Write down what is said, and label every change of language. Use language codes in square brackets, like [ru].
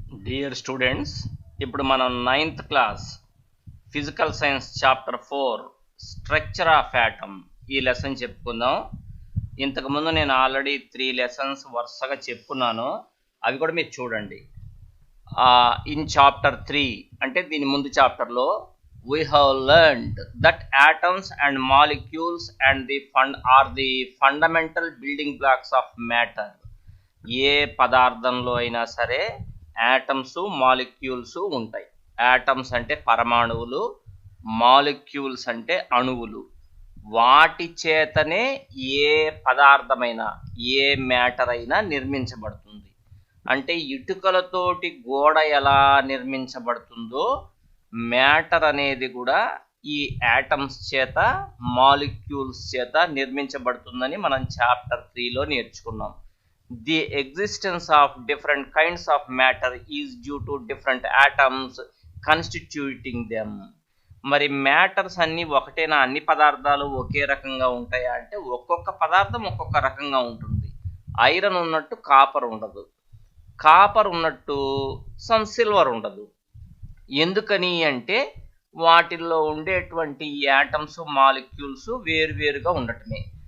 [te] Dear students, ఇప్పుడు మనం 9th class physical science chapter 4 structure of atom ఈ lesson చెప్పుకుందాం. ఇంతకుముందు నేను ఆల్రెడీ 3 లెసన్స్ వరుసగా చెప్పుకున్నాను, అవి కూడా మీరు చూడండి. [en] in chapter 3 [te] అంటే దీని ముందు చాప్టర్లో [en] we have learned that atoms and molecules and are the fundamental building blocks of matter. [te] ఏ పదార్థంలో అయినా సరే ఆటమ్స్ మాలిక్యూల్స్ ఉంటాయి. ఆటమ్స్ అంటే పరమాణువులు, మాలిక్యూల్స్ అంటే అణువులు. వాటి చేతనే ఏ పదార్థమైనా ఏ మ్యాటర్ అయినా నిర్మించబడుతుంది. అంటే ఇటుకలతోటి గోడ ఎలా నిర్మించబడుతుందో మ్యాటర్ అనేది కూడా ఈ ఆటమ్స్ చేత మాలిక్యూల్స్ చేత నిర్మించబడుతుందని మనం చాప్టర్ 3లో నేర్చుకున్నాం. [en] The existence of different kinds of matter is due to different atoms constituting them. [te] మరి మ్యాటర్స్ అన్ని ఒకటేనా? అన్ని పదార్థాలు ఒకే రకంగా ఉంటాయా అంటే ఒక్కొక్క పదార్థం ఒక్కొక్క రకంగా ఉంటుంది. ఐరన్ ఉన్నట్టు కాపర్ ఉండదు, కాపర్ ఉన్నట్టు సమ్ సిల్వర్ ఉండదు. ఎందుకని అంటే వాటిల్లో ఉండేటువంటి యాటమ్స్ మాలిక్యూల్స్ వేరువేరుగా ఉండటమే.